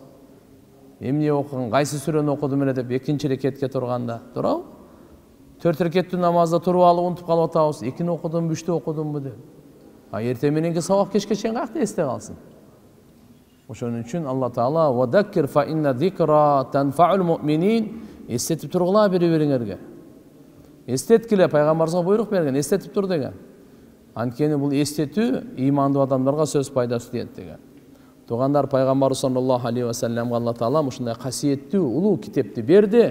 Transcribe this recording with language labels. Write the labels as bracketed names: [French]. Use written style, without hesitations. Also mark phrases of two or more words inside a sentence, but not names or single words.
[Kyrgyz] Эмне окуган, кайсы сүрөнү окудум эле деп экинчи рекетке турганда, туурабы? 4 рекеттүү намазда туруп алып унутуп калып атабыз. 2-ни окудум, 3-тү окудумбу деп. Эрте мененки сабак кечке чейин каякта эсте калсын? Ошон үчүн Алла Таала [Arabic] «وذكر فإن الذكرى تنفع المؤمنين» [Kyrgyz] эстетип тургула бири-бириңерге. Эстеткиле, пайгамбарыбызга буйрук берген, эстетип тур деген. Анткени бул эстетүү ыймандуу адамдарга сөз пайдасы тиет деген. Тугандар, пайгамбар [Arabic] صلى الله عليه وسلم [Kyrgyz] Алла Таала ушундай касиеттүү улуу китепти берди.